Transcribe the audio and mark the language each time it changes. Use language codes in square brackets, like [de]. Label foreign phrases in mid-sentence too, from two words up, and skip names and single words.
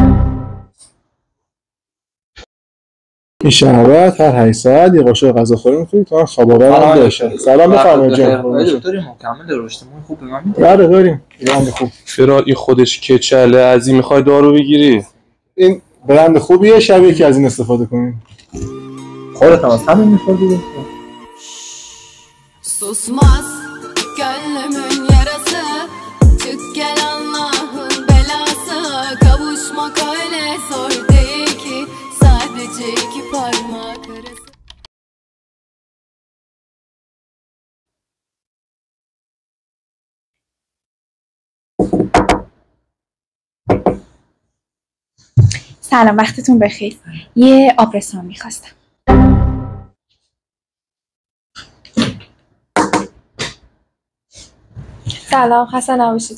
[fa] این شربت هر 8 ساعت یه قاشق غذا خوری می‌خوری تا خواباور هم بشه. سلام بفرمایید جان. دکتر مکمل رشدمون خوب به من میده. بله داریم. ایران خوب. چرا این خودش کچله از این میخوای دارو بگیری؟ این برند خوبیه شب یکی از این استفاده کنیم. خودت هم از همین می‌خوری. [tr] Susmaz gönlümün yarası. Çık gel Allah'ın belası. Kavuşmak öyle zor değil ki. Sadece 2 parmak arası. [fa] سلام وقتتون بخیر. یه آبرسان میخواستم. سلام خسته نباشید.